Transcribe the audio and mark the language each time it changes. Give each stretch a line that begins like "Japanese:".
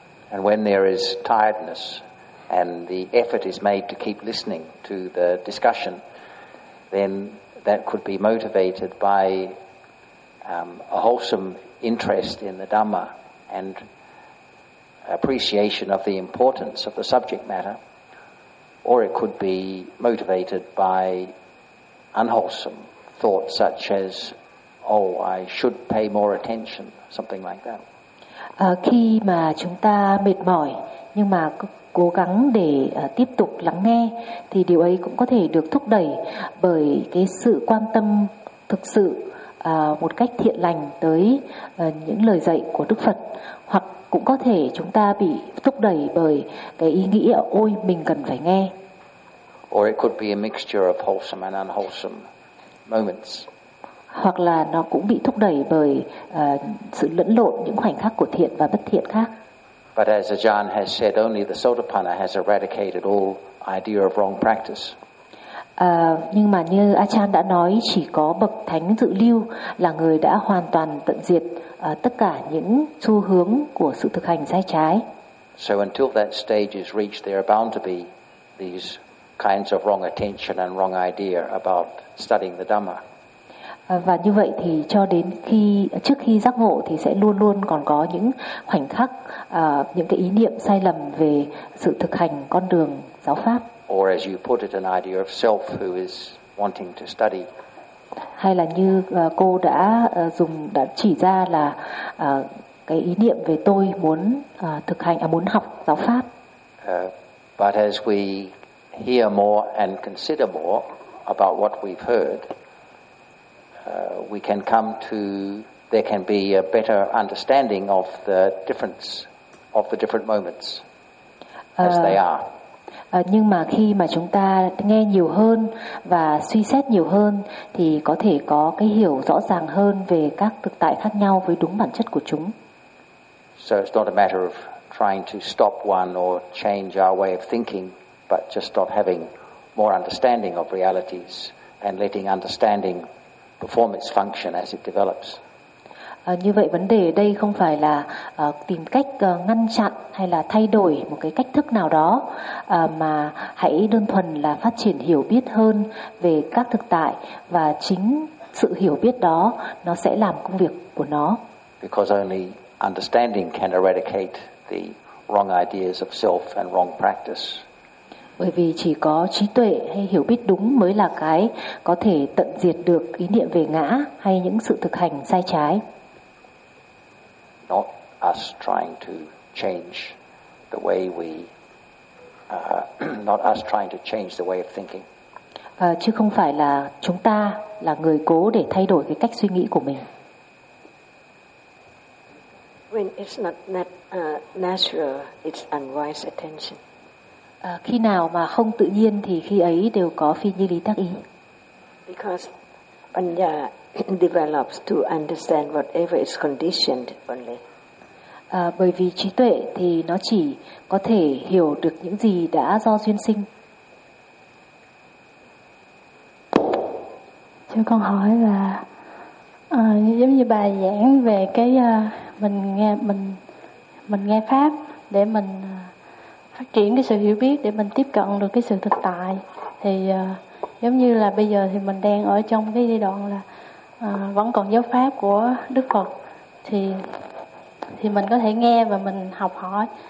English: And when there is tiredness and the effort is made to keep listening to the discussion, then that could be motivated by a wholesome interest in the Dhamma and appreciation of the importance of the subject matter, or it could be motivated by unwholesome thoughts such as, oh, I should pay more attention, something like that.
Vietnamese: Khi mà chúng ta mệt mỏi nhưng mà cố gắng để tiếp tục lắng nghe thì điều ấy cũng có thể được thúc đẩy bởi cái sự quan tâm thực sự một cách thiện lành tới những lời dạy của Đức Phật, hoặc cũng có thể chúng ta bị thúc đẩy bởi cái ý nghĩ ôi mình cần phải nghe.
English: Or it could be a mixture of wholesome and unwholesome moments.
Vietnamese: Hoặc là nó cũng bị thúc đẩy bởi sự lẫn lộn những khoảnh khắc của thiện và bất thiện khác.
English: But as Ajahn has said, only the Sotapanna has eradicated all idea of wrong practice.
Vietnamese: Nhưng mà như Ajahn đã nói, chỉ có bậc thánh dự lưu là người đã hoàn toàn tận diệt tất cả những xu hướng của sự thực hành sai trái.
English: So until that stage is reached, there are bound to be these kinds of wrong attention and wrong idea about studying the Dhamma.
Vietnamese: Và như vậy thì cho đến khi trước khi giác ngộ thì sẽ luôn luôn còn có những khoảnh khắc, những cái ý niệm sai lầm về sự thực hành con đường giáo pháp.
English: Or as you put it, an idea of self who is wanting to study.
Vietnamese: Hay là như cô đã dùng đã chỉ ra là cái ý niệm về tôi muốn thực hành, muốn học giáo pháp.
English: But as we hear more and consider more about what we've heard, we can come to, there can be a better understanding of the difference of the different moments as they are.
Vietnamese: Nhưng mà khi mà chúng ta nghe nhiều hơn và suy xét nhiều hơn thì có thể có cái hiểu rõ ràng hơn về các thực tại khác nhau với đúng bản chất của chúng.
English: So it's not a matter of trying to stop one or change our way of thinking, but just of having more understanding of realities and letting understanding perform its function as it develops.
Vietnamese: Như vậy vấn đề ở đây không phải là tìm cách ngăn chặn hay là thay đổi một cái cách thức nào đó, mà hãy đơn thuần là phát triển hiểu biết hơn về các thực tại, và chính sự hiểu biết đó nó sẽ làm công việc của nó.
English: Because only understanding can eradicate the wrong ideas of self and wrong practice.
Vietnamese: Bởi vì chỉ có trí tuệ hay hiểu biết đúng mới là cái có thể tận diệt được ý niệm về ngã hay những sự thực hành sai trái.
English: Not us trying to change the way we not us trying to change the way of thinking.
Vietnamese: Chứ không phải là chúng ta là người cố để thay đổi cái cách suy nghĩ của mình.
English: When it's not natural, it's unwise attention.
Vietnamese: Khi nào mà không tự nhiên thì khi ấy đều có phi như lý tác ý.
English: Because Panya develops to understand whatever is conditioned only.
Vietnamese: Bởi vì trí tuệ thì nó chỉ có thể hiểu được những gì đã do duyên sinh. Cho con hỏi là giống như bài giảng về cái mình nghe pháp để mình phát triển cái sự hiểu biết, để mình tiếp cận được cái sự thực tại, thì giống như là bây giờ thì mình đang ở trong cái giai đoạn là vẫn còn giáo pháp của Đức Phật, thì mình có thể nghe và mình học hỏi.